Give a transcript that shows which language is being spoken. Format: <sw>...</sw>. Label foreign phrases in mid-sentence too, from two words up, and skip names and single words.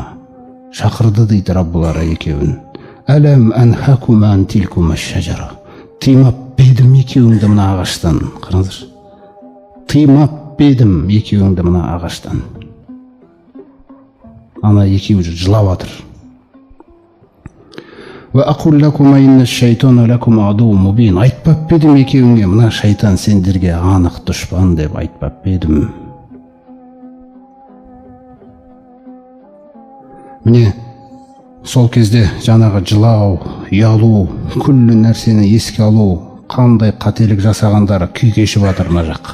<kk>Шақырды дейді Раббылары екеуін.</kk> <ar>«ألم أنهكما عن تلكما الشجرة».</ar> <kk>Тыймап бедім екеуіңді мына ағаштан. Қараңыздар. Тыймап бедім екеуіңді мына ағаштан. Ана екеуі жылап жатыр.</kk> <ar>«وأقل لكما إن الشيطان لكما عدو مبين».</ar> <kk>Айтпап бедім екеуіңе, мына шайтан сендерге анық дұшпан деп айтпап бедім. Міне, сол кезде жаңағы жылау, ұялу, күллі нәрсені еске алу, қандай қателік жасағандары күй кешіп жатыр мына жақ.</kk>